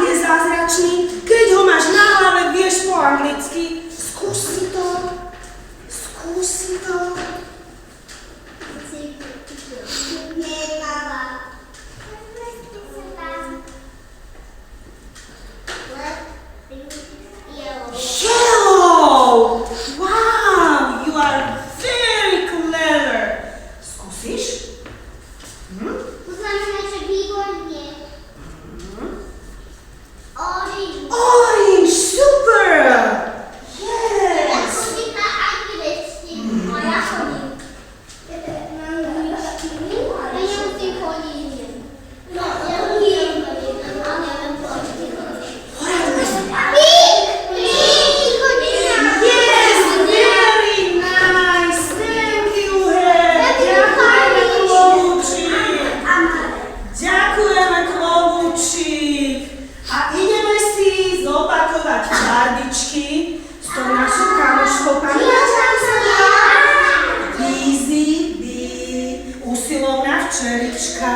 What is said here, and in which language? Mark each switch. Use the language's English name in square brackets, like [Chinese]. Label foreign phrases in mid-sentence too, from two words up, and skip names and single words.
[Slovak] zázračný, keď ho máš na hlave, vieš po anglicky. Skús si to. Skús si to. [English] Yellow! Wow, you are very clever. [Slovak] Skúsiš? To znamená, že výborne. [English] Orange. Orange, super! Yes! [Slovak] Ja chodím na angličtinu. A ja chodím. Na angličtinu? Ja nemusím chodiť. No, ja chodím. A neviem, po angličtinu. [English] Yes, very nice. Thank you, [Slovak] Hek. Ďakujeme, klobúčik. Ďakujeme, klobúčik. A ideme si zopakovať farbičky s tou našou kamoškou. Pamätáte sa? Easy, usilovná včelička.